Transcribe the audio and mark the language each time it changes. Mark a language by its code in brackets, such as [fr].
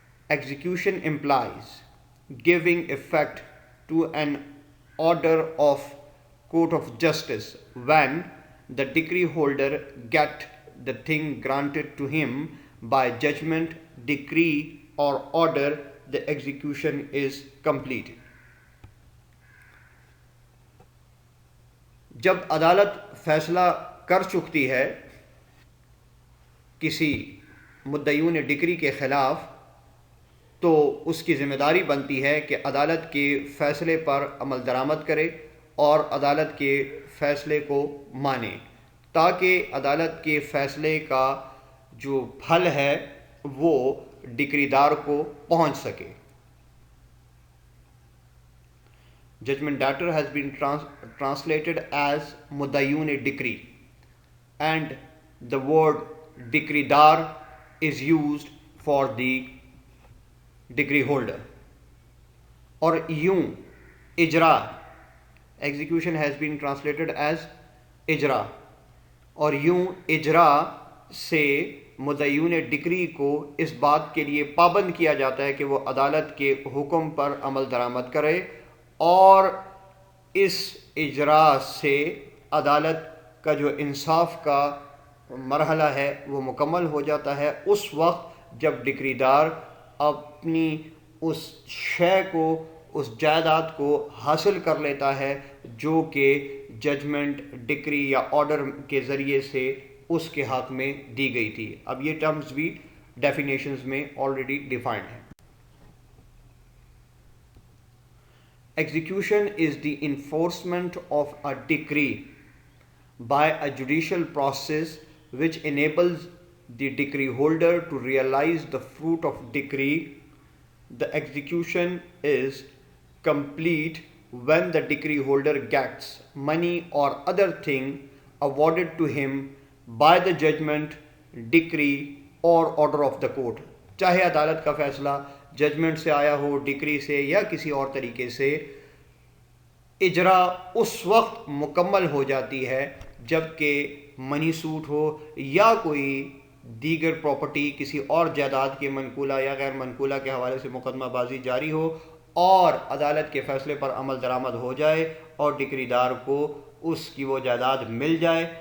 [en] Execution implies giving effect to an order of court of justice when the decree holder get the thing granted to him by judgment, decree or order. The execution is complete. [ur] جب عدالت فیصلہ کر چکتی ہے کسی مدعیون ڈکری کے خلاف، تو اس کی ذمہ داری بنتی ہے کہ عدالت کے فیصلے پر عمل درآمد کرے اور عدالت کے فیصلے کو مانے، تاکہ عدالت کے فیصلے کا جو پھل ہے وہ ڈکری دار کو پہنچ سکے. [en] Judgment debtor has been translated as mudayyun decree, and the word decree dar is used for the decree holder. [ur] Or yun ijra, [en] execution has been translated as ijra, [ur] اور یوں اجرا سے مدعیون ڈکری کو اس بات کے لیے پابند کیا جاتا ہے کہ وہ عدالت کے حکم پر عمل درآمد کرے، اور اس اجرا سے عدالت کا جو انصاف کا مرحلہ ہے وہ مکمل ہو جاتا ہے اس وقت جب ڈکری دار اپنی اس شے کو، اس جائیداد کو حاصل کر لیتا ہے جو کہ ججمنٹ، ڈکری یا آرڈر کے ذریعے سے اس کے حق میں دی گئی تھی. اب یہ ٹرمز بھی ڈیفینیشنز میں آلریڈی ڈیفائنڈ ہیں. [en] Execution is the enforcement of a decree by a judicial process which enables the decree holder to realize the fruit of decree. The execution is complete when the decree holder gets money or other thing awarded to him by the judgment, decree or order of the court. [ur] چاہے عدالت کا فیصلہ judgment سے آیا ہو، ڈکری سے یا کسی اور طریقے سے، اجرا اس وقت مکمل ہو جاتی ہے جب کہ منی سوٹ ہو یا کوئی دیگر پراپرٹی، کسی اور جائیداد کے منقولہ یا غیر منقولہ کے حوالے سے مقدمہ بازی جاری ہو اور عدالت کے فیصلے پر عمل درآمد ہو جائے اور ڈکری دار کو اس کی وہ جائیداد مل جائے.